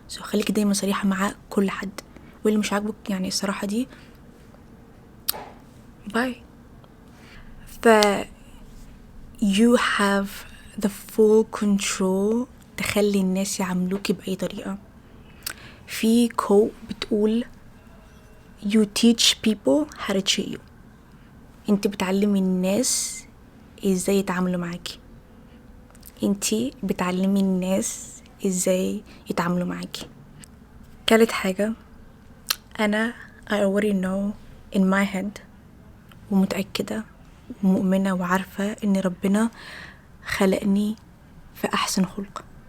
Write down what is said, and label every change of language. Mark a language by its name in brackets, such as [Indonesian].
[Arabic] خليكي دايما صريحة مع كل حد، واللي مش عاجبك يعني الصراحة دي باي. ف [English] you have the full control [Arabic] تخلي الناس يعاملوكي بأي طريقة. في [English] quote [Arabic] بتقول [English] you teach people how to treat you. [Arabic] انت بتعلمي الناس ازاي يتعاملوا معاكي، انتي بتعلمي الناس ازاي يتعاملوا معاكي. تالت حاجة انا [English] I already know in my head [Arabic] ومتأكدة ومؤمنة وعارفة ان ربنا خلقني في احسن خلق.